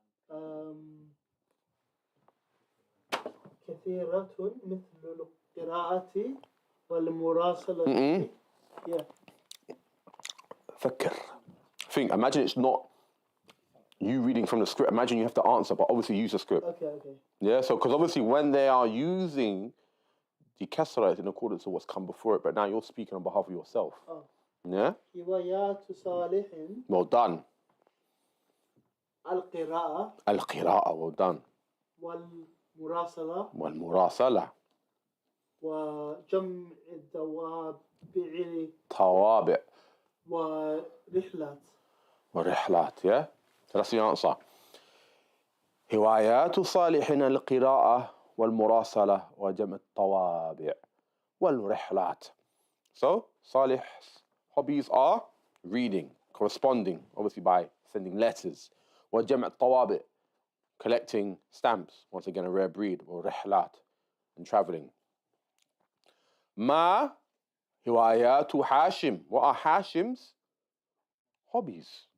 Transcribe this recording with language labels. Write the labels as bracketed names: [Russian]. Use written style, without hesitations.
[Arabic] كثيرة مثل القراءة والمراسلة. [English] Think, imagine it's not you reading from the script. Imagine you have to answer, but obviously use the script. Okay. Yeah, so because obviously when they are using the kasra, it's in accordance to what's come before it, but now you're speaking on behalf of yourself. Oh. Yeah? Well done. Al-qira'a, well done. [Arabic] والمراسلة. وجمع الدوابع. طوابع. ورحلات. [English] Yeah? So that's the answer. [Arabic] هوايات صالحين القراءة والمراسلة وجمع الطوابع والرحلات. [English] So Salih's hobbies are reading, corresponding, obviously by sending letters. [Arabic] وجمع الطوابع, [English] collecting stamps, once again a rare breed, or rihlat, and traveling. Ma hiwayatu Hashim. What are Hashim's hobbies?